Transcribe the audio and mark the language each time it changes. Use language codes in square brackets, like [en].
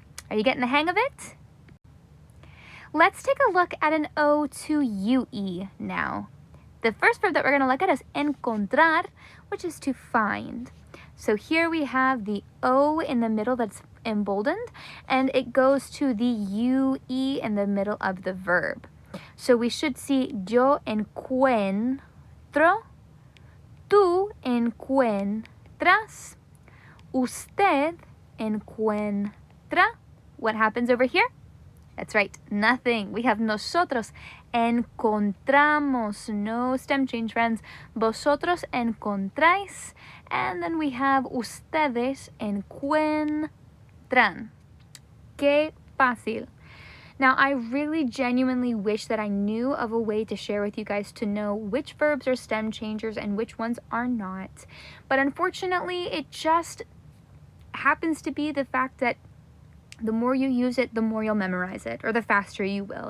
[en] Are you getting the hang of it? Let's take a look at an O to UE now. The first verb that we're going to look at is encontrar, which is to find. So here we have the O in the middle that's emboldened, and it goes to the UE in the middle of the verb. So we should see [es] yo encuentro, tú encuentras, usted encuentra. [en] What happens over here? That's right, nothing. We have [es] nosotros encontramos, [en] no stem change, friends. [es] Vosotros encontráis, [en] and then we have [es] ustedes encuentran. encuentran. Qué fácil. [en] Now, I really genuinely wish that I knew of a way to share with you guys to know which verbs are stem changers and which ones are not. But unfortunately, it just happens to be the fact that the more you use it, the more you'll memorize it, or the faster you will.